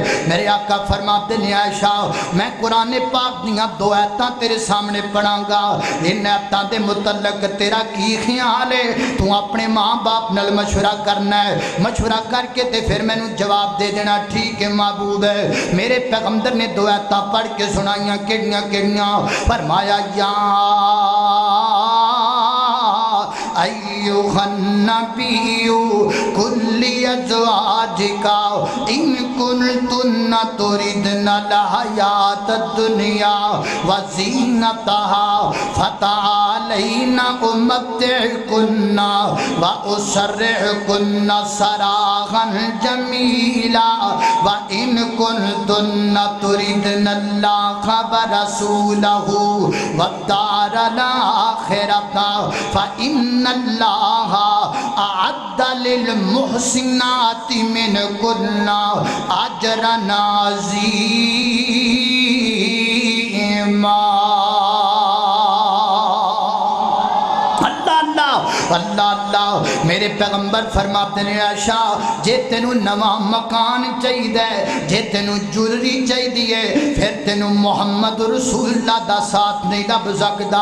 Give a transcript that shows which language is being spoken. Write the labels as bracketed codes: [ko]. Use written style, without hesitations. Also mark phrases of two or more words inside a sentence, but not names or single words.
[pa] میرے آقا فرماتے نے، عائشہ میں قرآن پاک دیاں 2 آیتاں تیرے سامنے پڑھانگا، ان آیتاں دے متعلق تیرا کی خیال ہے? تو اپنے ماں باپ نال مشورہ کرنا ہے، مشورہ کر کے تے پھر مینوں جواب دے دینا. ٹھیک ہے محبوب ہے. میرے پیغمبر نے 2 آیتاں پڑھ کے سنائیاں، کیہڑیاں کیہڑیاں? [ar] فرمایا يا أيها النبي قل لأزواجك إن كنتن تردن الحياة الدنيا وزينتها فتعالين أمتعكن وأسرحكن سراحا جميلا وإن كنتن تردن الله ورسوله والدار الآخرة فإن الله أعد للمحسنات منكن أجرا عظيما. الله الله. [pa] میرے پیغمبر فرماتے نے، عائشہ جے تینوں نوا مکان چاہیے، جے تینوں جیولری چاہیے، پھر تینوں محمد رسول اللہ دا ساتھ نہیں لبھ سکدا.